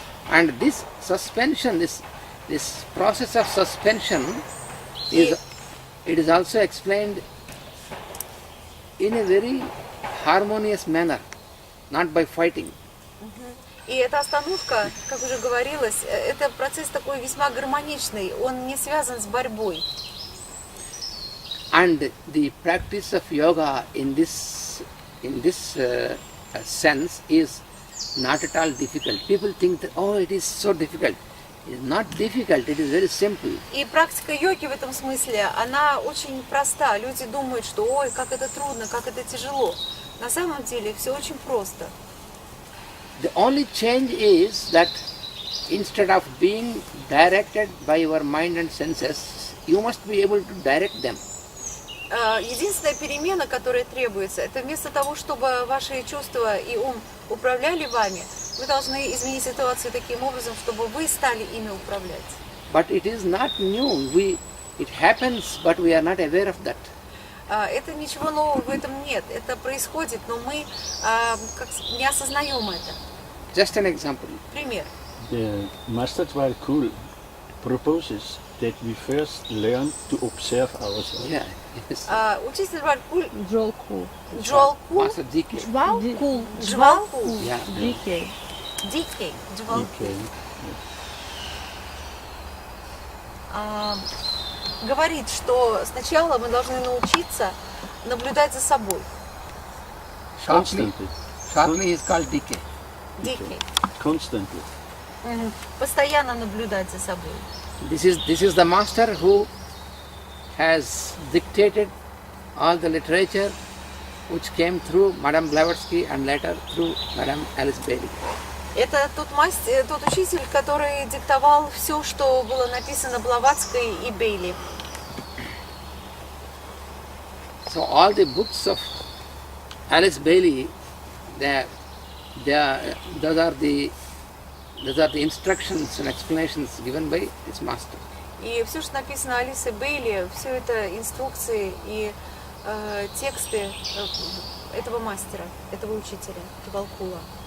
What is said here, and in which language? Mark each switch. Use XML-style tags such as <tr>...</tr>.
<en>And this suspension, this process of suspension it is also explained in a very harmonious manner, not by fighting.</en> <ru>И эта остановка, как уже говорилось, это процесс такой весьма гармоничный, он не связан с борьбой.</ru> <en>And the practice of yoga in this sense is not at all difficult. People think that, oh, it is so difficult. It is not difficult, it is very simple.</en> <ru>И практика йоги в этом смысле, она очень проста. Люди думают, что ой, как это трудно, как это тяжело. На самом деле все очень просто.</ru> <en>The only change is that instead of being directed by your mind and senses, you must be able to direct them.</en> <ru>Единственная перемена, которая требуется, это вместо того, чтобы ваши чувства и ум управляли вами, вы должны изменить ситуацию таким образом, чтобы вы стали ими управлять.</ru> <en>But it is not new. It happens, but we are not aware of that.</en> <ru>Это ничего нового в этом нет. Это происходит, но мы не осознаем это.</ru> <en>Just an example.</en> <ru>Пример.</ru> <en>The Master Dwarkul proposes that we first learn to observe ourselves. Yeah. Yes.</en> <ru>Учитель Дwarkul Джолку.</ru> <en>Master DK.</en> <ru>Джвалку.</ru> <en>Yeah.</en> <ru>Дикей. Дикей. Джвалку.</ru> <en>Okay.</en> <ru>Говорит, что сначала мы должны научиться наблюдать за собой.</ru> <en>Shortly he is called DK.</en> <ru>Дикий.</ru> <en>Constantly.</en> <ru>Постоянно наблюдать за собой.</ru> <en>This is the master who has dictated all the literature which came through Madame Blavatsky and later through Madame Alice Bailey.</en> <ru>Это тот учитель, который диктовал все, что было написано Блаватской и Бейли. So all the books of Alice Bailey, those are the instructions and explanations given by this master. И все, что написано Алисой Бейли, все это инструкции и тексты этого мастера, этого учителя, Двалкула.</ru>